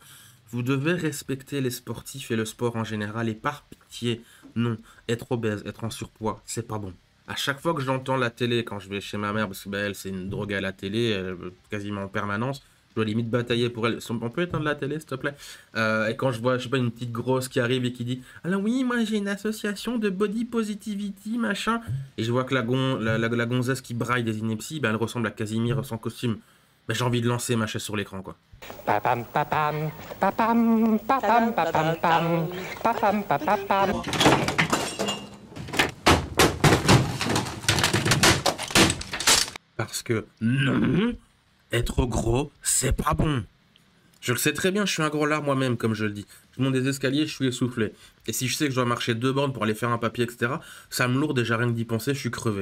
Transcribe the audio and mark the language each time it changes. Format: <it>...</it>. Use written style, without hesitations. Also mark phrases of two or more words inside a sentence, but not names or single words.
<fr>Vous devez respecter les sportifs et le sport en général et par pitié, non, être obèse, être en surpoids, c'est pas bon. À chaque fois que j'entends la télé, quand je vais chez ma mère, parce que bah, elle c'est une drogue à la télé, quasiment en permanence, je dois limite batailler pour elle. On peut éteindre la télé s'il te plaît? Et quand je vois, je sais pas, une petite grosse qui arrive et qui dit alors oui, moi j'ai une association de</fr> <en>body positivity,</en> <fr>machin. Et je vois que la gonzesse qui braille des inepties, ben, elle ressemble à Casimir sans costume. Ben, j'ai envie de lancer ma chaise sur l'écran, quoi. Papam papam papam papam papam pam papam papam. Parce que non, être gros, c'est pas bon. Je le sais très bien, je suis un gros lard moi-même, comme je le dis. Je monte des escaliers, je suis essoufflé. Et si je sais que je dois marcher 2 bornes pour aller faire un papier, etc., ça me lourd déjà rien que d'y penser, je suis crevé.</fr>